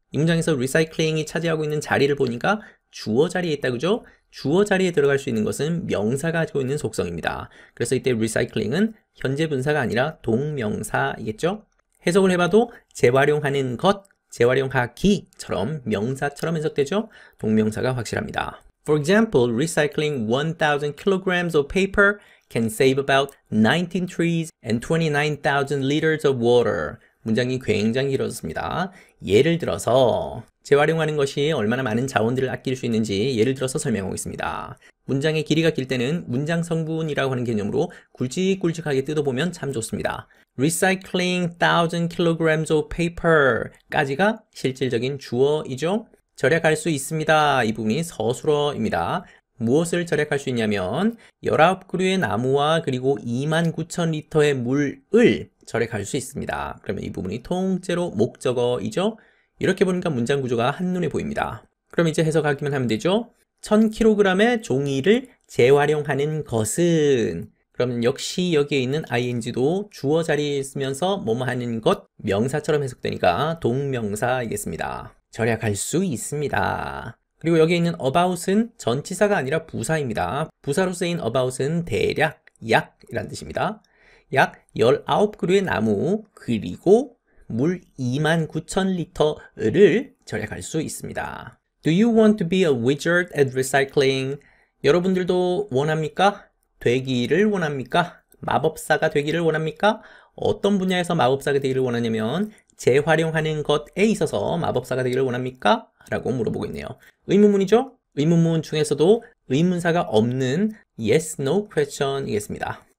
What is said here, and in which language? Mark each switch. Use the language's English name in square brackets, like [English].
[Korean] 이 문장에서 recycling이 차지하고 있는 자리를 보니까 주어 자리에 있다, 그죠? 주어 자리에 들어갈 수 있는 것은 명사가 가지고 있는 속성입니다. 그래서 이때 recycling은 현재 분사가 아니라 동명사이겠죠? 해석을 해봐도 재활용하는 것, 재활용하기처럼 명사처럼 해석되죠? 동명사가 확실합니다. [English] For example, recycling 1,000 kilograms of paper can save about 19 trees and 29,000 liters of water. [Korean] 문장이 굉장히 길어졌습니다. 예를 들어서 재활용하는 것이 얼마나 많은 자원들을 아낄 수 있는지 예를 들어서 설명하고 있습니다. 문장의 길이가 길 때는 문장 성분이라고 하는 개념으로 굵직굵직하게 뜯어보면 참 좋습니다. [English] Recycling 1,000 kilograms of paper [Korean] 까지가 실질적인 주어이죠. 절약할 수 있습니다. 이 부분이 서술어입니다. 무엇을 절약할 수 있냐면 19그루의 나무와 그리고 29,000리터의 물을 절약할 수 있습니다. 그러면 이 부분이 통째로 목적어이죠. 이렇게 보니까 문장 구조가 한눈에 보입니다. 그럼 이제 해석하기만 하면 되죠. 1000kg의 종이를 재활용하는 것은, 그러면 역시 여기에 있는 ing도 주어 자리에 있으면서 뭐뭐 하는 것, 명사처럼 해석되니까 동명사이겠습니다. 절약할 수 있습니다. 그리고 여기에 있는 about은 전치사가 아니라 부사입니다. 부사로 쓰인 about은 대략, 약이란 뜻입니다. 약 19그루의 나무 그리고 물 29,000리터를 절약할 수 있습니다. [English] Do you want to be a wizard at recycling? [Korean] 여러분들도 원합니까? 되기를 원합니까? 마법사가 되기를 원합니까? 어떤 분야에서 마법사가 되기를 원하냐면 재활용하는 것에 있어서 마법사가 되기를 원합니까? 라고 물어보고 있네요. 의문문이죠? 의문문 중에서도 의문사가 없는 yes, no question 이겠습니다.